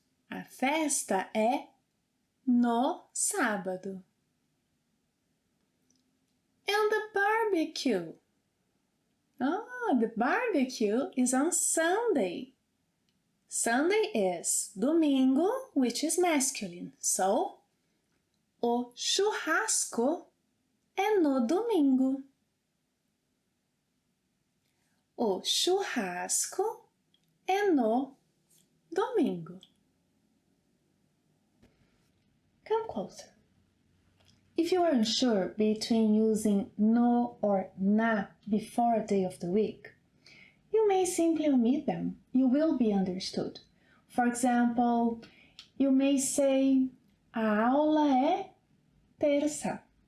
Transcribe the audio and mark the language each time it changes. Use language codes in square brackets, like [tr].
[pt] A festa é no sábado. [en] And the barbecue? The barbecue is on Sunday. Sunday is domingo, which is masculine. [pt] So, o churrasco é no domingo. O churrasco é no domingo. [en] Come closer. If you are unsure between using no or na before a day of the week, you may simply omit them. You will be understood. For example, you may say, [pt] a aula é terça.